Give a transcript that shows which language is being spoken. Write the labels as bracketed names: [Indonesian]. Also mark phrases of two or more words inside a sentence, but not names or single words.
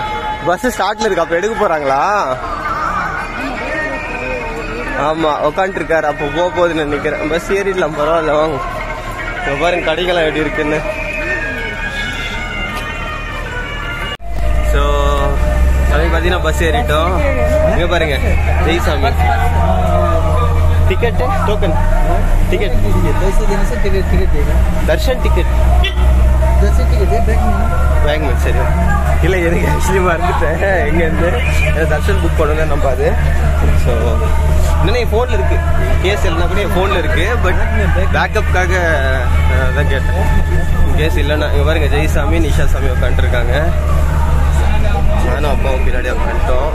[Tamil] பஸ் ஸ்டார்ட்ல இருக்கு. அப்போ எடுக்க போறாங்களா? ஆமா உக்காந்துருக்காரு. அப்போ போக போகுதுன்னு நினைக்கிறேன். பஸ் ஏறிடலாம், பரவாயில்ல வாங்க. இங்கே பாருங்க கடைகள்லாம் எப்படி இருக்குன்னு. ஸோ சாமி பார்த்தீங்கன்னா பஸ் ஏறிட்டோம். இங்கே பாருங்க ஜெய்சாமி. [Hindi] टिकट टोकन टिकट दर्शन टिकट बैग में सर [Tamil] இல்லை எனக்கு ஆக்சுவலி மறந்துட்டேன். எங்கேருந்து தர்ஷன் புக் பண்ணுங்க நம்ம. அது ஸோ இன்னும் என் ஃபோனில் இருக்குது. கேஸ் இல்லைனா கூட என் ஃபோனில் இருக்குது. பட் பேக்கப்புக்காக தான் கேட்டேன். கேஸ் இல்லைன்னா இங்கே பாருங்க ஜெய்சாமி நிஷா சாமி உட்காந்துருக்காங்க. நானும் அப்பாவும் பின்னாடி உட்காந்துட்டோம்.